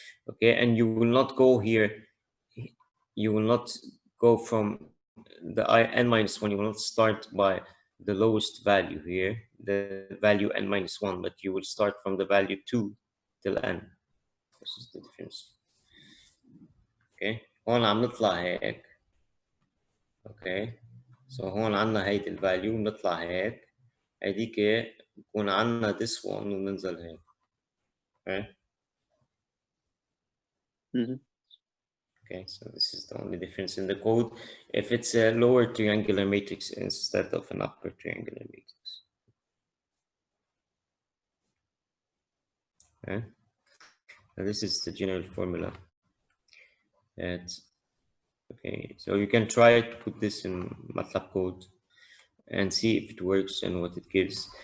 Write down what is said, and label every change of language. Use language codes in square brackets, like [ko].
[en] Okay, and you will not go here, you will not go from the I n minus 1, you will not start by the lowest value here, the value n minus 1, but you will start from the value 2 till n. This is the difference. [ar] Okay, هون عم نطلع هيك. Okay, so هون عنا هيدي الفاليو نطلع هيك، هيديك بكون عنا [en] this one [ar] وننزل هيك. [en] Okay. Okay, so this is the only difference in the code if it's a lower triangular matrix instead of an upper triangular matrix. Okay, now this is the general formula. Okay, so you can try to put this in MATLAB code and see if it works and what it gives.